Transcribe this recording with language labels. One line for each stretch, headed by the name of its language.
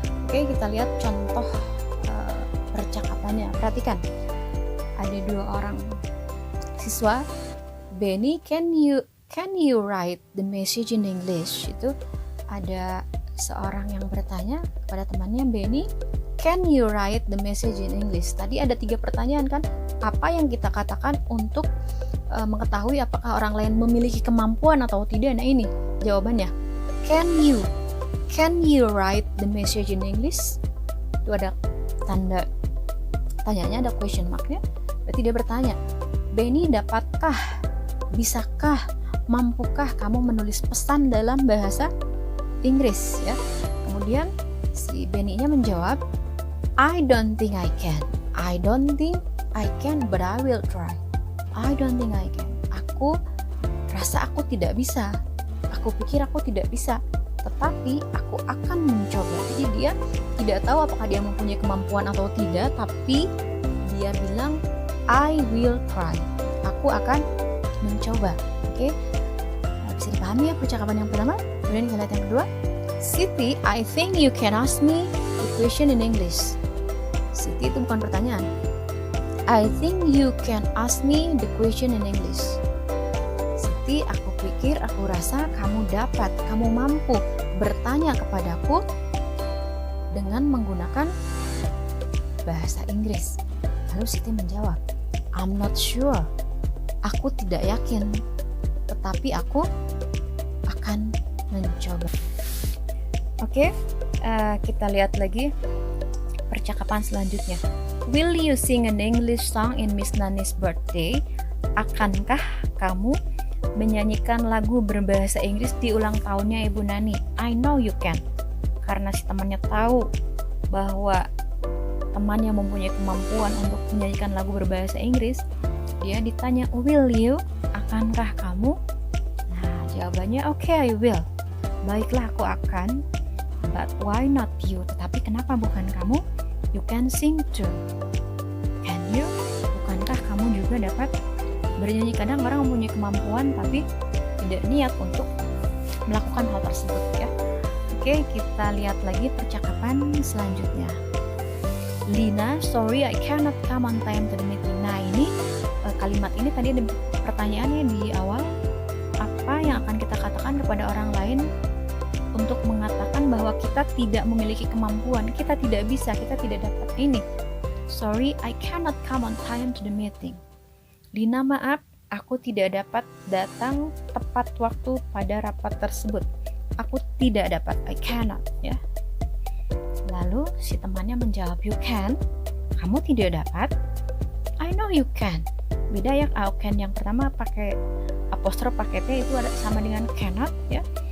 Indonesian: Oke, kita lihat contoh percakapannya. Perhatikan, ada dua orang siswa.
English: Benny, can you write the message in English?
Indonesian: Itu ada seorang yang bertanya kepada temannya, Benny,
English: can you write the message in English?
Indonesian: Tadi ada 3 pertanyaan kan? Apa yang kita katakan untuk mengetahui apakah orang lain memiliki kemampuan atau tidak? Nah ini jawabannya.
English: Can you write the message in English?
Indonesian: Itu ada tanda tanyanya, ada question marknya. Berarti dia bertanya, Benny, dapatkah, bisakah, mampukah kamu menulis pesan dalam bahasa Inggris? Ya. Kemudian si Benny-nya menjawab,
English: I don't think I can. I don't think I can, but I will try. I don't think I can.
Indonesian: Aku rasa aku tidak bisa. Aku pikir aku tidak bisa. Tetapi aku akan mencoba. Jadi dia tidak tahu apakah dia mempunyai kemampuan atau tidak, tapi dia bilang
English: I will try.
Indonesian: Aku akan mencoba. Oke. Nah, bisa dipahami ya percakapan yang pertama. Kemudian kita lihat yang kedua.
English: Siti, I think you can ask me the question in English. Siti
Indonesian: itu bukan pertanyaan.
English: I think you can ask me the question in English.
Indonesian: Siti, aku pikir, aku rasa kamu dapat, kamu mampu bertanya kepadaku dengan menggunakan bahasa Inggris. Lalu Siti menjawab,
English: I'm not sure.
Indonesian: Aku tidak yakin, tetapi aku akan mencoba. Oke, kita lihat lagi percakapan selanjutnya.
English: Will you sing an English song in Miss Nani's birthday?
Indonesian: Akankah kamu menyanyikan lagu berbahasa Inggris di ulang tahunnya Ibu Nani?
English: I know you can.
Indonesian: Karena si temannya tahu bahwa temannya mempunyai kemampuan untuk menyanyikan lagu berbahasa Inggris, dia ditanya,
English: will you?
Indonesian: Akankah kamu? Nah, jawabannya,
English: okay, I will.
Indonesian: Baiklah, aku akan.
English: But why not you?
Indonesian: Tetapi kenapa bukan kamu?
English: You can sing too. Can you?
Indonesian: Bukankah kamu juga dapat bernyanyi? Kadang orang mempunyai kemampuan tapi tidak niat untuk melakukan hal tersebut ya. Oke, kita lihat lagi percakapan selanjutnya.
English: Lina, sorry I cannot come on time to the meeting.
Indonesian: Nah ini kalimat ini tadi ada pertanyaannya di awal. Apa yang akan kita katakan kepada orang lain untuk mengatakan bahwa kita tidak memiliki kemampuan, kita tidak bisa, kita tidak dapat ini.
English: Sorry, I cannot come on time to the meeting.
Indonesian: Lina, maaf, aku tidak dapat datang tepat waktu pada rapat tersebut. Aku tidak dapat,
English: I cannot,
Indonesian: ya. Lalu si temannya menjawab,
English: you can.
Indonesian: Kamu tidak dapat?
English: I know you can.
Indonesian: Beda ya, can yang pertama pakai apostrof pakai T itu ada sama dengan cannot, ya.